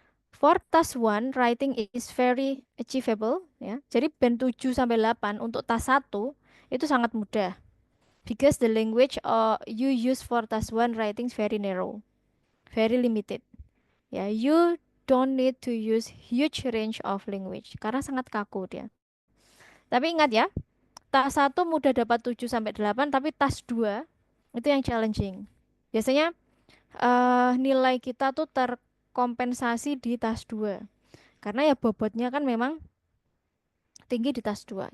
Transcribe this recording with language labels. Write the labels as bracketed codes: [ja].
[en] For task 1, writing is very achievable. [id] Ya. Jadi band 7 sampai 8 untuk task 1 itu sangat mudah. [en] Because the language you use for task 1 writing is very narrow, very limited. Ya, you don't need to use huge range of language [id] karena sangat kaku dia. Tapi ingat ya, task 1 mudah dapat 7 sampai 8, tapi task 2 itu yang challenging. Biasanya nilai kita tuh terkompensasi di task 2. Karena ya bobotnya kan memang tinggi di task 2.